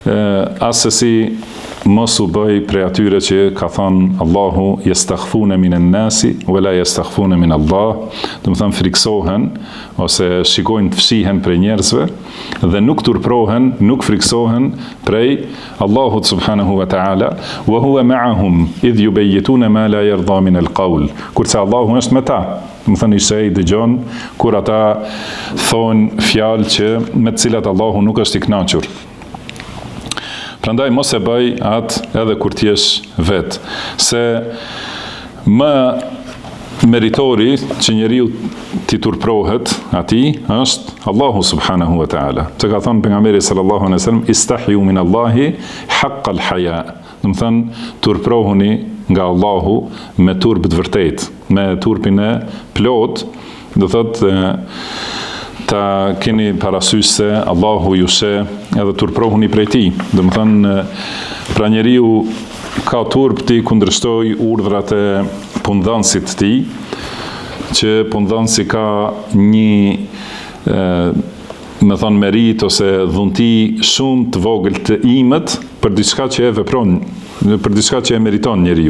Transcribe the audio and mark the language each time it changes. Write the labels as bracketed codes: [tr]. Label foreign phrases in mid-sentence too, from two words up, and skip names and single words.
[sq] Asesi mos u bëj prej atyre që ka thënë Allahu [ar] يستخفون من الناس ولا يستخفون من الله, [sq] do të thënë friksohen ose shikojnë të fshihen prej njerëzve dhe nuk turprohen, nuk friksohen prej Allahut [ar] سبحانه وتعالى وهو معهم إذ يبيتون ما لا يرضى من القول, [sq] kurse Allahu është me ta. Më thënë Ishej dëgjon kur ata thonë fjalë që me të cilat Allahu nuk është i kënaqur. Prandaj mos e bëj atë edhe kur t'jesh vetë, se më meritori që njeriu t'i turprohet atij është Allahu [ar] سبحانه وتعالى. [sq] Që ka thënë pejgamberi [ar] صلى الله عليه وسلم استحيوا من الله حق الحياء. [sq] Do të thënë turprohuni nga Allahu me turp të vërtet, me turpin e plot, do thotë ta keni parasysh se Allahu ju sheh edhe turprohuni prej tij. Do të thënë pra njeriu ka turp ti kundërshtoj urdhrat e punëdhënësit të tij, që punëdhënësi ka një me thonë merit ose dhunti shumë të vogël të imët për diçka që e vepron, për diçka që e meriton njeriu.